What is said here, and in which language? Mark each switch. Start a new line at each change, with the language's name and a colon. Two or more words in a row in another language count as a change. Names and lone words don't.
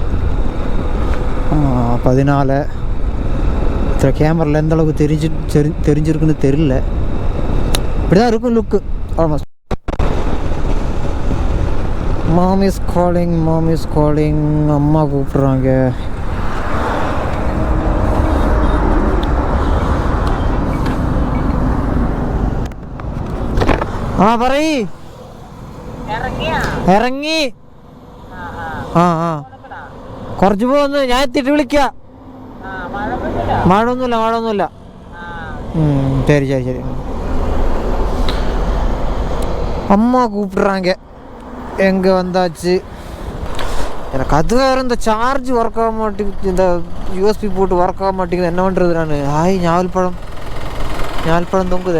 Tamil: அப்போ அதனால் இதில் கேமராவில் எந்த அளவுக்கு தெரிஞ்சிருக்குன்னு தெரியல. இப்படி தான் இருக்கும்
English: look almost. Mom is calling.
Tamil: அம்மா கூப்பிட்றாங்க.
Malayalam: പറയ്. ഇറങ്ങി. കുറച്ച് പോന്ന് ഞാൻ എത്തിയിട്ട് വിളിക്കാം. മഴയൊന്നുമില്ല.
Tamil: சரி. அம்மா கூப்பிட்றாங்க. எங்கே வந்தாச்சு. எனக்கு அது வேறு இந்த சார்ஜ் ஒர்க் ஆக மாட்டேங்குது. இந்த யூஎஸ்பி போட்டு ஒர்க் ஆக மாட்டேங்குது. என்ன பண்ணுறது நான்? ஞால்பழம் தொங்குது.